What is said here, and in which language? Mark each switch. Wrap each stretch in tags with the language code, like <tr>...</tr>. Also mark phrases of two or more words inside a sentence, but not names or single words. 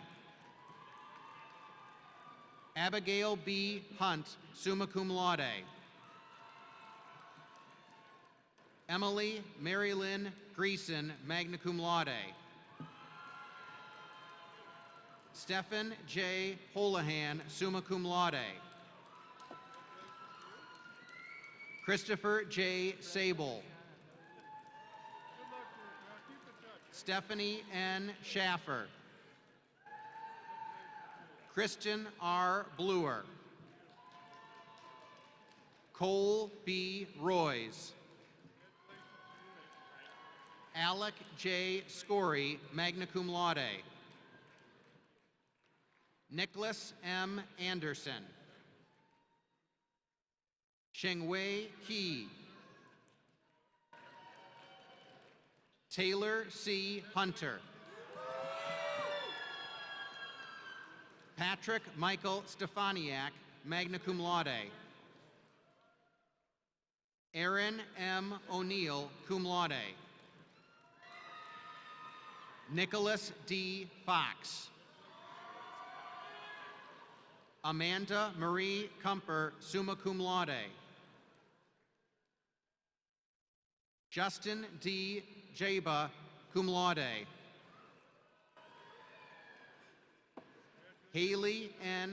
<en>Abigail B.</en> <la>Hunt, summa cum laude.</la> <en>Emily Marylyn Greason,</en> <la>magna cum laude.</la> <en>Stephen J.</en> <la>Holohan, summa cum laude.</la> <en>Christopher J. Sable. Stephanie N. Schaffer. Kristen R. Bluer. Cole B. Roys. Alec J.</en> <la>Scory, magna cum laude.</la> <en>Nicholas M. Anderson. Shengwei Qi. Taylor C. Hunter. Patrick Michael Stefaniak,</en> <la>magna cum laude.</la> <en>Aaron M.</en> <la>O'Neill, cum laude.</la> <en>Nicholas D. Fox. Amanda Marie Kumper,</en> <la>summa cum laude.</la> <en>Justin D. Jaba,</en> <la>cum laude.</la> <en>Haley N.</en>